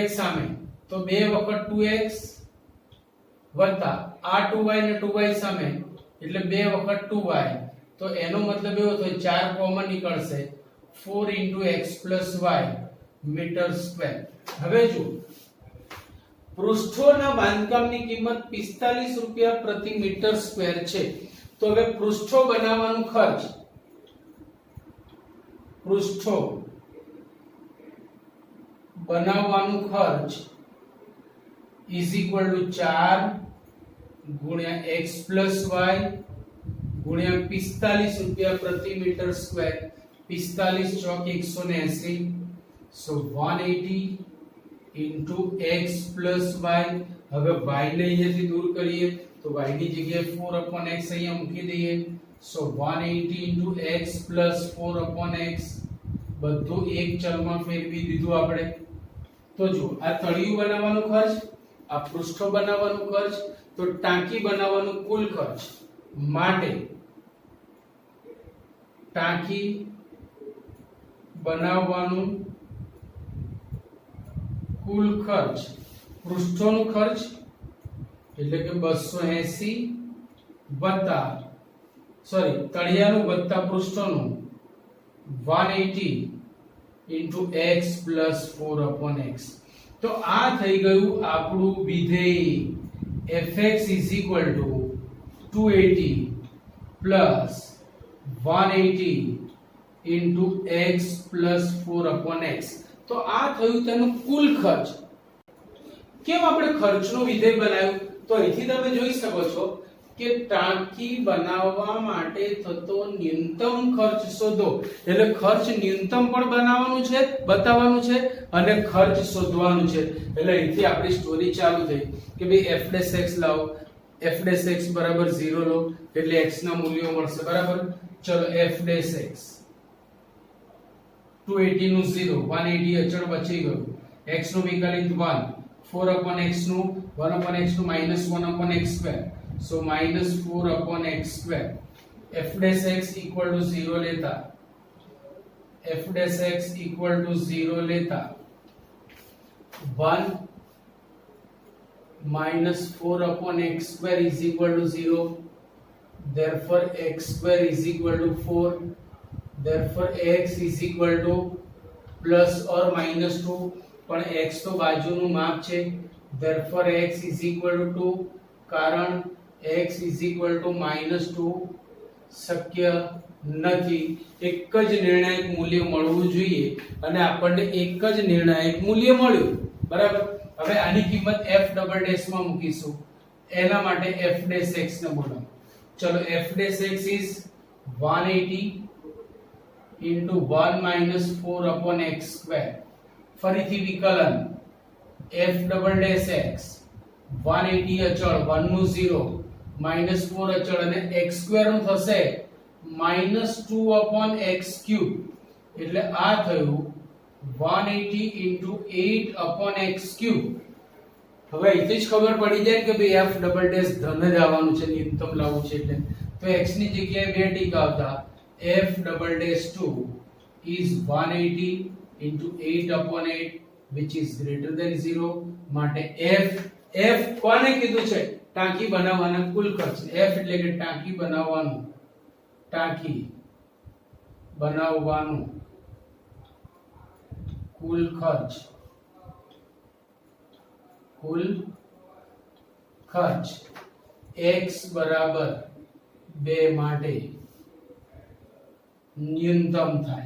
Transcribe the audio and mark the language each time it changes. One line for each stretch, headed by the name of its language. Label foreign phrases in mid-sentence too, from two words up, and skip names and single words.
Gujarati: સામે તો 2 વખત 2x વત્તા આ 2y ને 2y સામે એટલે 2 વખત 2y તો એનો મતલબ એવો થાય 4 કોમન નીકળશે 4 x + y
English: meter square
Gujarati: હવે જો પૃષ્ઠોના બાંધકામની કિંમત 45 રૂપિયા પ્રતિ
English: meter square
Gujarati: છે તો હવે પૃષ્ઠો બનાવવાનું ખર્ચ
English: is equal to
Gujarati: 4 ગુણ્યા x + y ગુણ્યા 45 રૂપિયા પ્રતિ
English: meter square
Gujarati: 45 ચોક 180
English: so 180 into x + y
Gujarati: હવે y ને અહીંયાથી દૂર કરીએ તો y ની જગ્યાએ 4/x અહીંયા મૂકી દઈએ
English: so 180 into x + 4/x
Gujarati: બધું એક ચલમાં ફેરવી દીધું આપણે તો જો આ તળિયું બનાવવાનું ખર્ચ આ પૃષ્ઠો બનાવવાનું ખર્ચ તો ટાંકી બનાવવાનું કુલ ખર્ચ માટે ટાંકી બનાવવાનું કુલ ખર્ચ પૃષ્ઠોનું ખર્ચ એટલે કે 280 વત્તા તળિયાનું વત્તા પૃષ્ઠોનું
English: 180 into x plus 4/x
Gujarati: તો આ થઈ ગયું આપણું વિધેય
English: fx is equal to 280 plus 180 into x plus 4 upon x.
Gujarati: તો આ થયું તેનો કુલ ખર્ચ. કેમ આપણે ખર્ચનો વિધેય બનાવ્યું? તો અહીંથી તમે જોઈ શકો છો કે ટાંકી બનાવવા માટે થતો ન્યૂનતમ ખર્ચ શોધો. એટલે ખર્ચ ન્યૂનતમ પણ બનાવવાનું છે, બતાવવાનું છે અને ખર્ચ શોધવાનું છે. એટલે અહીંથી આપણી સ્ટોરી ચાલુ થઈ કે ભાઈ f' લાવો, f' બરાબર 0 લો એટલે x ના મૂલ્યો મળશે. બરાબર. ચલો f' 280 નું 0, 180 અચળ બચી ગયું, x નું વિકલિત 1,
English: 4 upon x
Gujarati: નું
English: 1 upon x
Gujarati: નું
English: minus 1 upon x square, so minus 4 upon x square. f' equal to 0 लेता, f' equal to 0 लेता 1 minus 4 upon x square is equal to 0, therefore x square is equal to 4, therefore x is equal to plus or minus 2,
Gujarati: પણ x તો બાજુનું માપ છે,
English: therefore x is equal to 2, કારણ x is equal to -2
Gujarati: શક્ય નથી. એક જ નિર્ણાયક મૂલ્ય મળવું જોઈએ અને આપણને એક જ નિર્ણાયક મૂલ્ય મળ્યું. બરાબર. હવે આની કિંમત f
English: double dash
Gujarati: માં મૂકીશું. એના માટે f' ને બોલાવો. ચલો f'
English: is 180 into 1 minus 4 upon x square.
Gujarati: ફરીથી વિકલન f
English: double dash
Gujarati: x 180 અચળ 1 નું 0 -4 અચળ અને
English: x square
Gujarati: નું થશે -2
English: upon x cube.
Gujarati: એટલે આ થયું
English: 180 into 8 upon x cube.
Gujarati: હવે અહીંથી જ ખબર પડી જાય કે ભાઈ f
English: double dash
Gujarati: ધન જ આવવાનું છે, ન્યૂનતમ લાવવું છે. એટલે તો x ની જગ્યાએ બે ટીકા આવતા, f
English: double dash
Gujarati: 2
English: is 180 into 8 upon 8 which is greater than 0.
Gujarati: માટે f કોને કીધું છે? ટાંકી બનાવવાના કુલ ખર્ચ. f એટલે કે ટાંકી બનાવવાનું કુલ ખર્ચ. x બરાબર 2 માટે ન્યૂનતમ થાય.